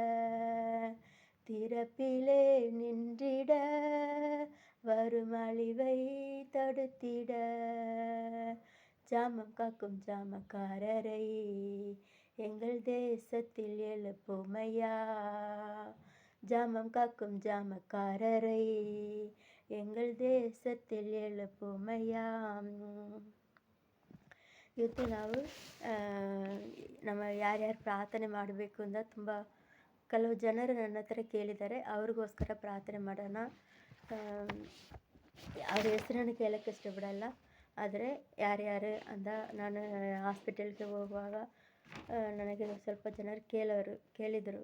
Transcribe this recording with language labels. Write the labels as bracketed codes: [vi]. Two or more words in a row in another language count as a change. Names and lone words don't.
[ta] திறப்பிலே நின்றிட வரும் அழிவை தடுத்திட. ஜாமம் காக்கும் ஜாமக்காரரை எங்கள் தேசத்தில் எழுப்புமையா. ஜாமம் காக்கும் ஜாமக்காரரை எங்கள் தேಶத்தில் எழுப்புமையா. [kn] ಇವತ್ತು ನಾವು ನಮ್ಮ ಯಾರ್ಯಾರು ಪ್ರಾರ್ಥನೆ ಮಾಡಬೇಕು ಅಂತ ತುಂಬ ಕೆಲವು ಜನರು ನನ್ನ ಹತ್ರ ಕೇಳಿದ್ದಾರೆ. ಅವ್ರಿಗೋಸ್ಕರ ಪ್ರಾರ್ಥನೆ ಮಾಡೋಣ. ಅವ್ರ ಹೆಸರನ್ನು ಕೇಳೋಕ್ಕೆ ಇಷ್ಟಪಡಲ್ಲ. ಆದರೆ ಯಾರ್ಯಾರು ಅಂತ ನಾನು ಹಾಸ್ಪಿಟಲ್ಗೆ ಹೋಗುವಾಗ ನನಗೆ ಸ್ವಲ್ಪ ಜನರು ಕೇಳಿದರು.